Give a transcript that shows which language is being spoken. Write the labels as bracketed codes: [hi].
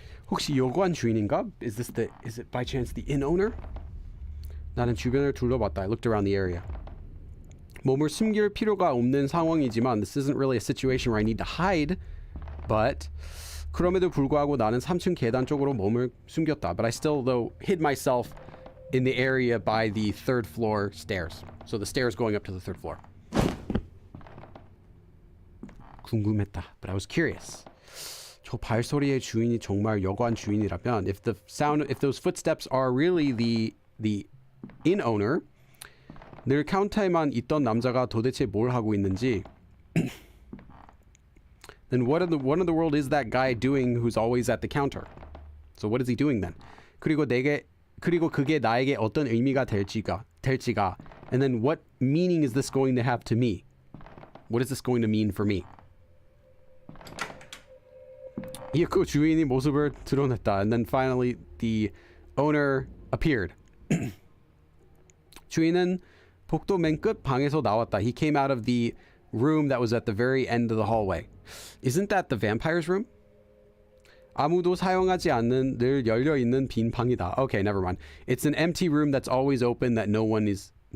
[ko] 혹시 여관 주인인가? [en] Is it by chance the inn owner? [ko] 나는 주변을 둘러봤다. [en] I looked around the area. [ko] 몸을 숨길 필요가 없는 상황이지만 [en] this isn't really a situation where I need to hide. [ko] But 그럼에도 불구하고 나는 3층 계단 쪽으로 몸을 숨겼다. [en] But I still though hid myself in the area by the third floor stairs. So the stairs going up to the third floor. [ko] 궁금했다. [en] But I was curious. [ko] 저 발소리의 주인이 정말 여관 주인이라면 [en] if those footsteps are really the inn owner, [ko] 늘 카운터에만 있던 남자가 도대체 뭘 하고 있는지 [en] then what in the world is that guy doing who's always at the counter? So what is he doing then? [ko] 그리고 그게 나에게 어떤 의미가 될지가 [en] and then what meaning is this going to have to me? What is this going to mean for me? [ko] 그 주인이 모습을 드러냈다. [en] And then finally the owner appeared. [ko] 주인은 복도 맨 끝 방에서 나왔다. [en] He came out of the room that was at the very end of the hallway. Isn't that the vampire's room? [ko] 아무도 사용하지 않는 늘 열려 있는 빈 방이다. [en] Okay, never mind. It's an empty room that's always open that no one uses.